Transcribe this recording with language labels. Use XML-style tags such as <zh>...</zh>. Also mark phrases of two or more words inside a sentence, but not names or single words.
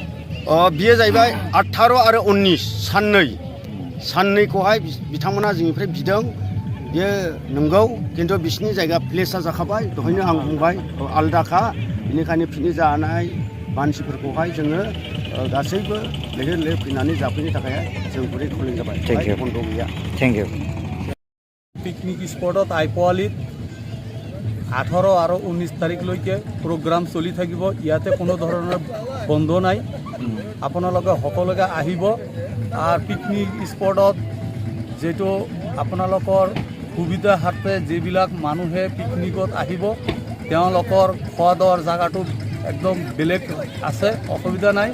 <brx>बियो जाहैबाय 18 आरो 19 साननैखौहाय बिथांमोना जोंनिफ्राय बिदों। बियो नंगौ, खिन्थु बिसिनि जायगा प्लेसा जाखाबाय, दहायनो आं बुंबाय आलदाखा। बेनिखायनो पिकनिक जानाय मानसिफोरखौहाय जोङो गासैबो लैहोर लैहोर फैनानै जाफैनो थाखाय जों गुरै खावलायनाय जाबाय।</brx> <en>Thank you.</en> <brx>बन्द गैया।</brx> <en>Thank you.</en> <as>পিকনিক স্পটত আইপোৱালিত 18 আৰু 19 তাৰিখলৈকে প্ৰগ্ৰাম চলি থাকিব। ইয়াতে কোনো ধৰণৰ বন্ধ নাই। আপোনালোকে সকলোকে আহিব। আৰু পিকনিক স্পটত যেটো আপোনালোকৰ সুবিধাৰ্থে যিবিলাক মানুহে পিকনিকত আহিব তেওঁলোকৰ খোৱা দোৱাৰ জায়গাটো একদম বেলেগ আছে, অসুবিধা নাই।</as>